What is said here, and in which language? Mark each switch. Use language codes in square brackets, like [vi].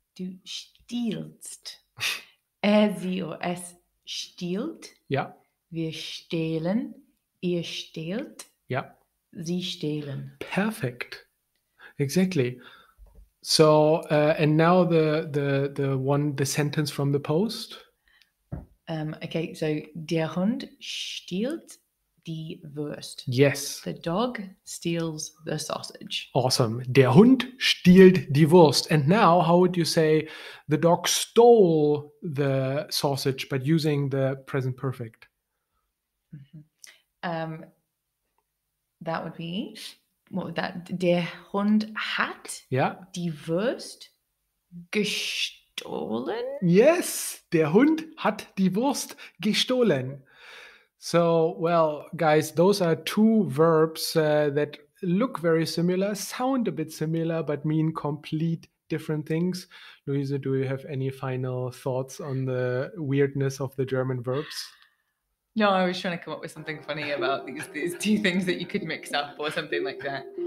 [de] Du stiehlst. Sie oder es stiehlt. Ja, Wir stehlen. Ihr stehlt. ja. Sie stehlen. [en] Perfect. Exactly. So, and now the sentence from the post. [de] Okay, so der Hund stiehlt die Wurst. [en] Yes. The dog steals the sausage. Awesome. [de] Der Hund stiehlt die Wurst. [en] And now, how would you say the dog stole the sausage, but using the present perfect? That would be, what would that? [de] Der Hund hat Ja. die Wurst gestohlen. Yes, der Hund hat die Wurst gestohlen. [en] So, well, guys, those are two verbs that look very similar, sound a bit similar, but mean complete different things. Louise, do you have any final thoughts on the weirdness of the German verbs? No, I was trying to come up with something funny about these two things that you could mix up or something like that.